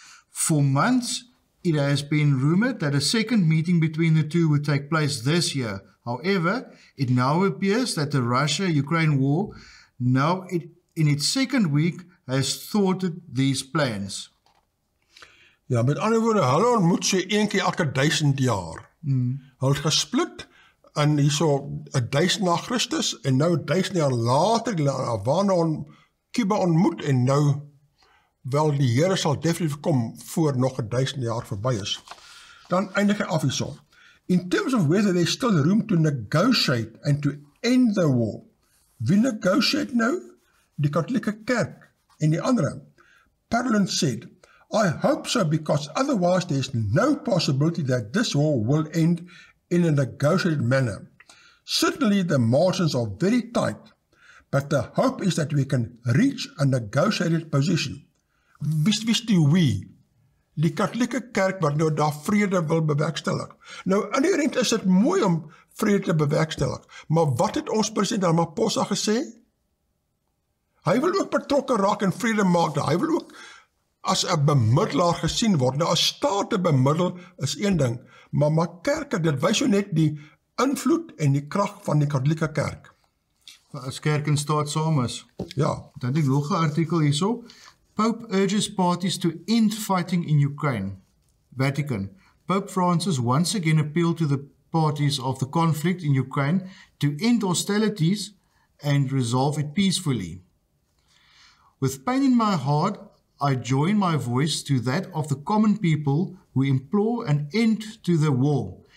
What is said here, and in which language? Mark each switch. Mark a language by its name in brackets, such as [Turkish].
[English] For months, it has been rumored that a second meeting between the two would take place this year. However, it now appears that the Russia-Ukraine war, now in its second week, has thwarted these plans. [Afrikaans] Ja, met ander woorde, hulle ontmoet so een keer elke 1000 jaar. Hulle het gesplit in hierso 1000 na Christus en nou 1000 jaar later Havana Cuba ontmoet en nou wel die Here sal definitief kom voor nog 1000 jaar verby is. Dan eindig hy af hierso. [English] In terms of whether there's still room to negotiate and to end the war. [Afrikaans] Wie negotiate nou? Die Katolieke kerk en die andere. [English] Parolin said, "I hope so because otherwise there's no possibility that this war will end in a negotiated manner. Certainly the margins are very tight, but the hope is that we can reach a negotiated position." [Afrikaans] Wist die wie? Die Katolieke kerk wat nou daar vrede wil bewerkstellig. Nou, in die rente is dit mooi om vrede te bewerkstellig, maar wat het ons president Ramaphosa gesê? Hy wil ook betrokke raak en vrede maak. Hy wil ook as 'n bemiddelaar gesien word. Nou, as staat te bemiddel is een ding, maar kerke, dit wys jou net die invloed en die krag van die Katolieke kerk. As kerk en staat saam is. Ja. Dan die nog 'n artikel hierso. [English] Pope urges parties to end fighting in Ukraine. Vatican. Pope Francis once again appealed to the parties of the conflict in Ukraine to end hostilities and resolve it peacefully. With pain in my heart, I join my voice to that of the common people who implore an end to the war.